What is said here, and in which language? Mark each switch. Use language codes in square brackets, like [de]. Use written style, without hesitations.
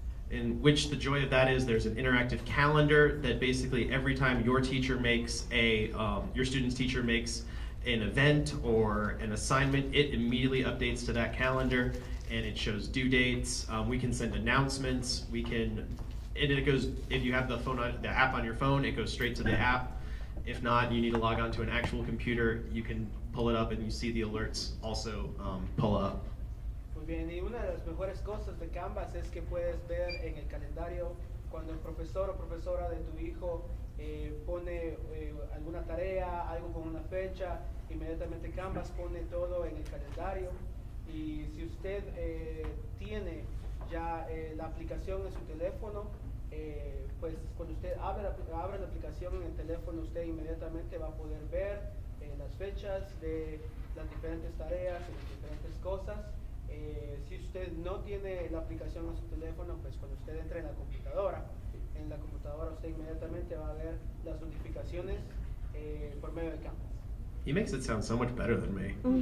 [en] In which the joy of that is there's an interactive calendar that basically every time your teacher makes your student's teacher makes an event or an assignment, it immediately updates to that calendar and it shows due dates. We can send announcements. And it goes, if you have the app on your phone, it goes straight to the app. If not, you need to log on to an actual computer, you can pull it up and you see the alerts also pull up. [es] Muy bien, y una de las mejores cosas de Canvas es que puedes ver en el calendario cuando el profesor o profesora de tu hijo pone alguna tarea, algo con una fecha, inmediatamente Canvas pone todo en el calendario. Y si usted tiene ya la aplicación en su teléfono, pues cuando usted abre la aplicación en el teléfono, usted inmediatamente va a poder ver las fechas de las diferentes tareas y las diferentes cosas. Si usted no tiene la aplicación en su teléfono, pues cuando usted entre en la computadora usted inmediatamente va a ver las notificaciones por medio de Canvas. [en] He makes it sound so much better than me.